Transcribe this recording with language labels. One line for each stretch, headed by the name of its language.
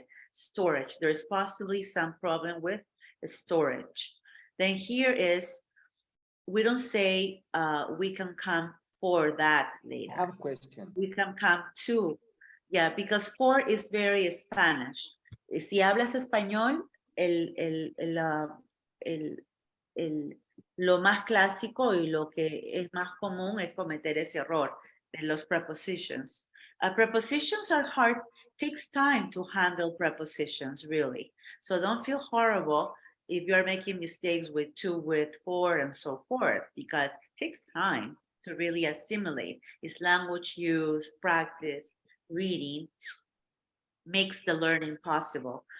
English: Storage, there's possibly some problem with storage. Then here is, we don't say we can come for that later. I have a question. We can come to, yeah, because for is very Spanish.
Spanish: Si hablas español, lo más clásico y lo que es más común es cometer ese error de los prepositions.
English: Prepositions are hard, takes time to handle prepositions, really. So don't feel horrible if you're making mistakes with to, with, for, and so forth, because it takes time to really assimilate. It's language use, practice, reading makes the learning possible.